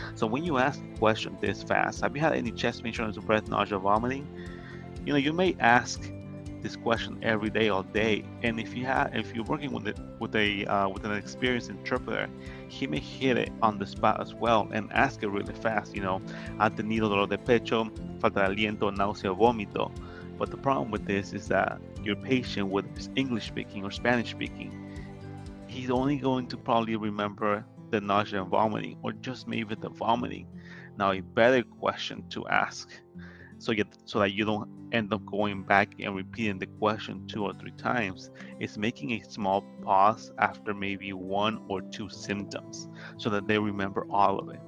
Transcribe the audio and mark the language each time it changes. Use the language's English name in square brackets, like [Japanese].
[English] So when you ask a question this fast, have you had any chest pain, shortness of breath, nausea, vomiting? You may ask this question every day, all day, and if you're working with an experienced interpreter, he may hit it on the spot as well and ask it really fast. [Spanish] Ha tenido dolor de pecho, falta de aliento, náusea, vómito. [English] But the problem with this is that your patient, whether it's English speaking or Spanish speaking, he's only going to probably remember the nausea and vomiting, or just maybe the vomiting. Now, a better question to ask, so that you don't end up going back and repeating the question 2 or 3 times, is making a small pause after maybe 1 or 2 symptoms so that they remember all of it.